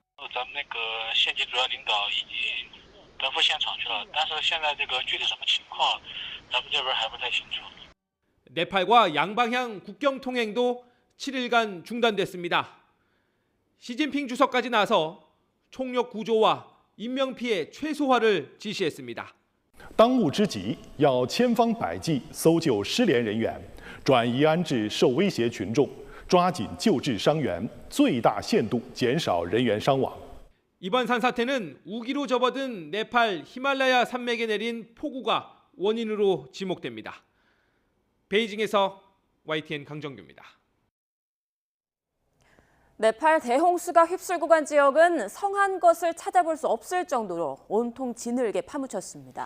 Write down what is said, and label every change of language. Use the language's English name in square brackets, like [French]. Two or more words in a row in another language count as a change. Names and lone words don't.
[Korean] 네팔과 양방향 국경 통행도 7일간 중단됐습니다. 시진핑 주석까지 나서 총력 구조와 인명피해 최소화를 지시했습니다. [Chinese] 当务之急要千方百计搜救失联人员，转移安置受威胁群众，抓紧救治伤员，最大限度减少人员伤亡。 [Korean] 이번 산사태는 우기로 접어든 네팔 히말라야 산맥에 내린 폭우가 원인으로 지목됩니다. 베이징에서 YTN 강정규입니다. 네팔 대홍수가 휩쓸고 간 지역은 성한 것을 찾아볼 수 없을 정도로 온통 진흙에 파묻혔습니다.